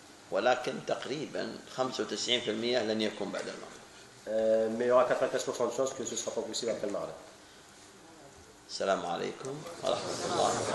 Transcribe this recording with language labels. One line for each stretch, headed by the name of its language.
Arabic: ولكن تقريبا 95% لن يكون بعد المغرب.
French: Mais il y aura 95% de chances que ce ne sera pas possible après le maghrib.
Arabic: السلام عليكم ورحمة الله.